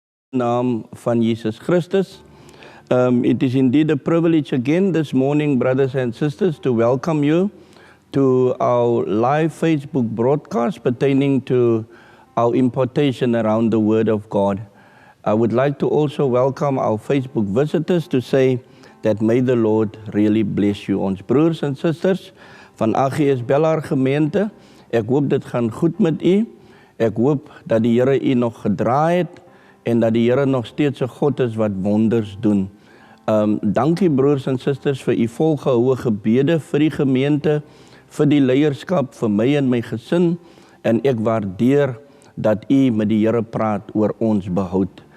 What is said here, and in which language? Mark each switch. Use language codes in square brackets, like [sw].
[af] naam van Jesus Christus. [en] It is indeed a privilege again this morning, brothers and sisters, to welcome you to our live Facebook broadcast pertaining to our importation around the Word of God. I would like to also welcome our Facebook visitors to say that may the Lord really bless you. [af] Ons broers en susters van AGS Bellaar gemeente, ek hoop dit gaan goed met u. Ek hoop dat die Here u nog gedraai het en dat die Here nog steeds 'n God is wat wonders doen. Dankie broers en susters vir u volgehoue gebede vir die gemeente, vir die leierskap, vir my en my gesin, en ek waardeer dat u met die Here praat oor ons behoud.